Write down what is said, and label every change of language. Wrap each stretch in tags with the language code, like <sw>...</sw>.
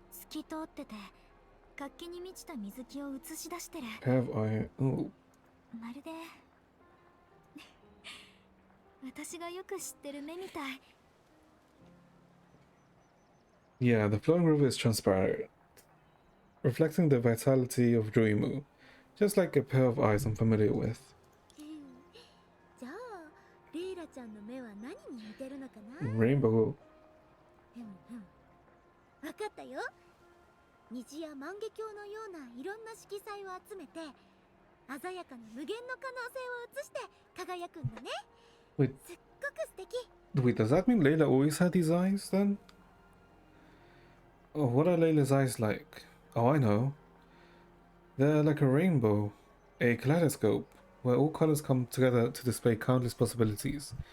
<ja>透き通ってて活気に満ちた水気を映し出してる。</ja> <en>Have I? Oh.</en> <ja>まるで私がよく知ってる目みたい。</ja> <en>Yeah, the flowing river is transparent, reflecting the vitality of Dreamu, just like a pair of eyes I'm familiar with.</en> <ja>じゃあレイラちゃんの目は何に似てるのかな。</ja> <en>Rainbow.</en> <ja>わかったよ。虹や万華鏡のようないろんな色彩を集めて鮮やかな無限の可能性を映して輝くんだね。</ja> <en>Wait,</en> <ja>すっごく素敵。</ja> <en>wait, does that mean Layla always had these eyes then? Oh, what are Layla's eyes like? Oh, I know. They're like a rainbow, a kaleidoscope, where all colors come together to display countless possibilities.</en>